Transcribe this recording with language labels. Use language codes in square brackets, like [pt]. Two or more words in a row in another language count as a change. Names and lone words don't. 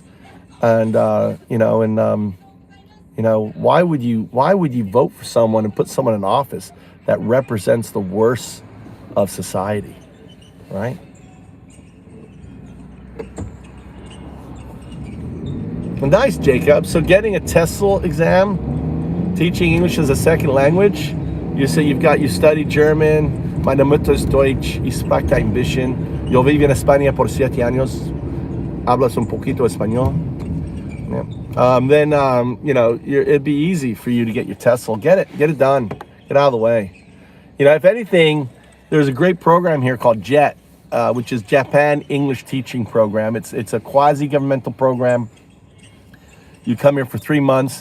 [en] And why would you vote for someone and put someone in office that represents the worst of society, right? Well, nice, Jacob. So getting a TESOL exam, teaching English as a second language. You say you study German. [de] Meine Mutter ist Deutsch. Ich spreche ein bisschen. [es] Yo viví en España por 7 años. Hablas un poquito español. [en] Yeah. Then it'd be easy for you to get your TESOL. Get it done. Get out of the way. If anything, there's a great program here called JET, which is Japan English Teaching Program. It's a quasi-governmental program. You come here for 3 months.